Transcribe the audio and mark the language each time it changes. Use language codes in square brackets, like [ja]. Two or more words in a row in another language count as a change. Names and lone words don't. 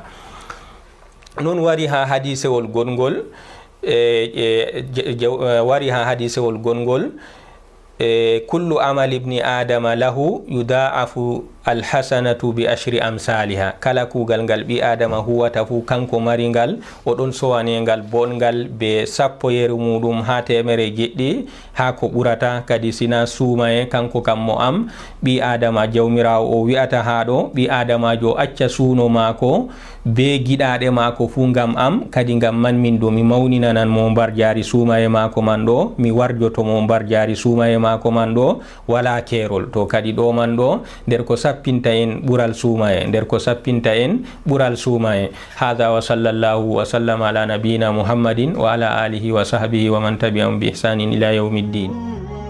[ff] non wari ha hadisewol gongol wari ha hadisewol gongol [ar] كل عمل ابن آدم له يضاعف الحسنة بعشر أمثالها. [ff] kala kugal ngal ɓi adama huwata fu kanko mari ngal oɗon sowanegal bongal be 10 yeru muɗum ha temere jeɗɗi ha ko ɓurata. kadi sina suumaye kanko kam mo am ɓi adama jawmirawo o wi'ata ha ɗo ɓi adamajo acca suuno mako be giɗaɗe mako fu gam am, kadi gam man min do mi mawninanan mo mbar jari suumaye mako man ɗo, mi warjoto mo mbar jari suumaye mako man ɗo wala kerol. to kadi ɗo man ɗo nder ko sappinta en ɓural suumaye, nder ko sappinta en ɓural suumaye. [ar] هذا وصلى الله وسلم على نبينا محمد وعلى آله وصحبه ومن تبعهم بإحسان إلى يوم الدين.